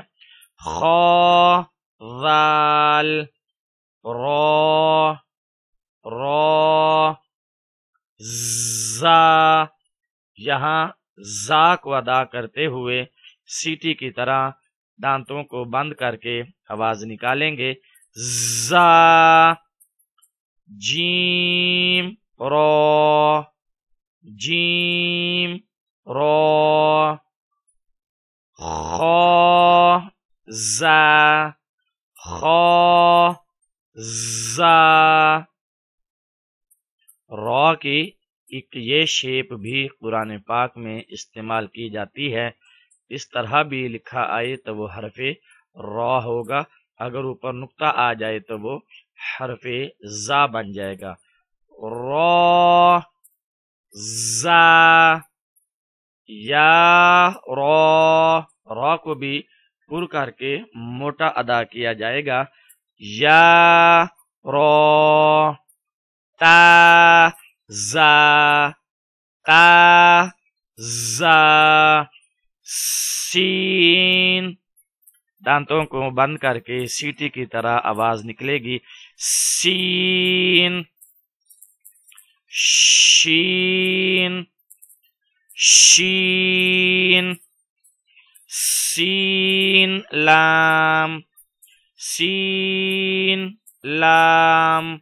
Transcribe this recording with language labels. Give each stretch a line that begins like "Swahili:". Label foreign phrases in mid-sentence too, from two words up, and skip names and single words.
Arabic: خا رال را را زا،
Urdu: یہاں زا کو ادا کرتے ہوئے سیٹی کی طرح دانتوں کو بند کر کے آواز نکالیں گے، زا۔
Arabic: جیم را جیم را خا زا خا زا۔
Urdu: را کی ایک یہ شیپ بھی قرآن پاک میں استعمال کی جاتی ہے، اس طرح بھی لکھا آئے تو وہ حرف را ہوگا، اگر اوپر نقطہ آ جائے تو وہ حرف زا بن جائے گا۔
Arabic: را زا
Urdu: یا را کو بھی پر کر کے موٹا ادا کیا جائے گا۔
Arabic: یا را تا زا تا زا سین،
Urdu: دانتوں کو بند کر کے سیٹی کی طرح آواز نکلے گی۔
Arabic: سین شین شین سین لام سین لام